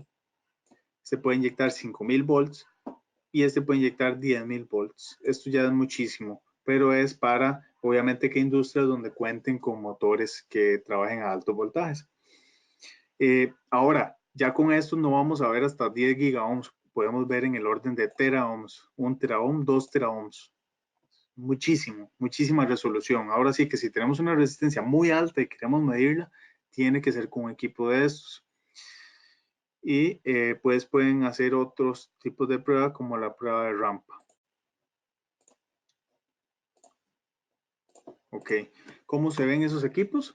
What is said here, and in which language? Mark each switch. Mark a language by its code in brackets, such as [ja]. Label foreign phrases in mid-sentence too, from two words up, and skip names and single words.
[es] Se puede inyectar 5000 volts y este puede inyectar 10.000 volts. Esto ya es muchísimo, pero es para, obviamente, que industrias donde cuenten con motores que trabajen a altos voltajes. Ahora, ya con esto no vamos a ver hasta 10 gigaohms, podemos ver en el orden de teraohms, 1 teraohm, 2 teraohms. Muchísima resolución. Ahora sí que si tenemos una resistencia muy alta y queremos medirla, tiene que ser con un equipo de estos. Y pues pueden hacer otros tipos de prueba como la prueba de rampa. Ok, ¿cómo se ven esos equipos?